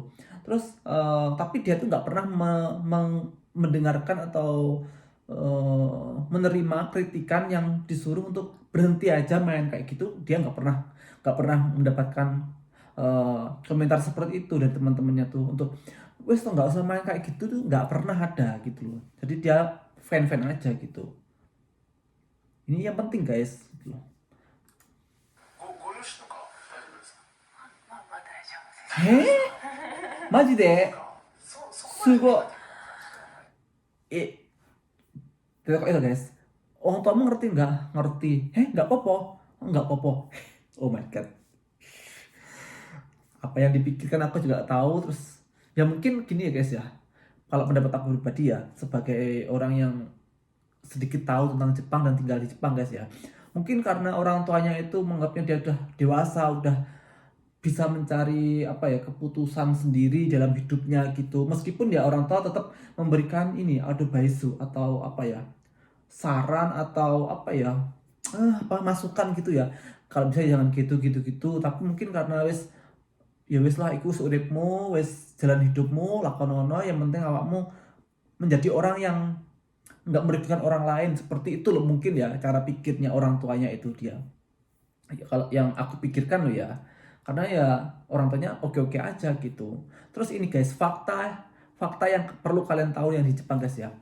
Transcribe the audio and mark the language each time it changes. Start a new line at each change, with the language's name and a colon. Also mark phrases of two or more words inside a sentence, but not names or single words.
Indonesian: Terus tapi dia tuh nggak pernah mendengarkan atau menerima kritikan yang disuruh untuk berhenti aja main kayak gitu. Dia nggak pernah mendapatkan komentar seperti itu dari teman-temannya tuh, untuk wes tuh nggak usah main kayak gitu, tuh nggak pernah ada gitu loh. Jadi dia fan-fan aja gitu. Ini yang penting guys gitu loh.
Japanese: ご両親とか大丈夫ですか？まあ大丈夫です。マジでそこまですご
Indonesian: い。Tidak kok itu guys. Orang tuamu ngerti nggak? Ngerti.
Javanese: Nggak popo. Nggak popo.
English: Oh my god.
Indonesian: Apa yang dipikirkan aku juga tahu. Terus ya mungkin gini ya guys ya. Kalau pendapat aku pribadi ya, sebagai orang yang sedikit tahu tentang Jepang dan tinggal di Jepang guys ya. Mungkin karena orang tuanya itu menganggapnya dia udah dewasa, udah bisa mencari apa ya, keputusan sendiri dalam hidupnya gitu. Meskipun ya orang tua tetap memberikan ini advice atau apa ya, saran atau apa ya, apa masukan gitu ya. Kalau bisa jangan gitu. Tapi mungkin karena
Javanese: wis ya wis lah, iku uripmu, wis jalan hidupmu, lakonono,
Indonesian: yang penting awakmu menjadi orang yang nggak merugikan orang lain, seperti itu loh mungkin ya cara pikirnya orang tuanya itu dia. Ya, kalau yang aku pikirkan loh ya, karena ya orang tuanya oke-oke aja gitu. Terus ini guys, fakta yang perlu kalian tahu yang di Jepang guys ya.